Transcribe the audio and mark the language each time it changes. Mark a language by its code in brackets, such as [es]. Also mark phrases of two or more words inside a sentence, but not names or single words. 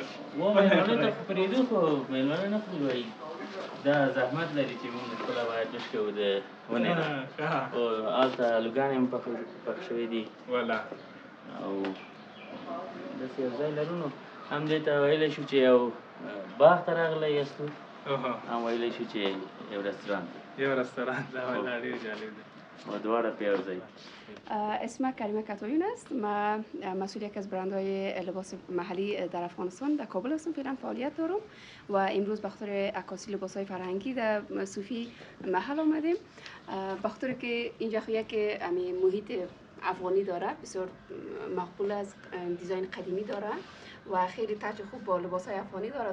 [ps] میلمنو ته خو پرېږدو خو میلمانه نه خوري وایي دا زحمت لري چې موږ خپله باید وش کوو د ونې نه خو هلته الوګانې هم پخ شوي دي او داسې یو ځای لرو نو هم دې ته ویلی شو چې یو باغ ته راغلی یاستو هم ویلی شو چې یو رستوران یو رستوران ده ولی ډیر جالب ده و دواړه په یو ځای. [fa] اسم کریمه کتایون است. ما مسئول یک از برندهای لباس محلی در افغانستان در کابل هستم، فعلا فعالیت دارم و امروز به خاطر عکاسی لباسهای فرهنگی در صوفی محل آمدیم. به خاطر که اینجا یک محیط افغانی داره، بسیار مقبول از دیزاین قدیمی داره و خیلی ترجیح خوب با لباس‌های افغانی داره.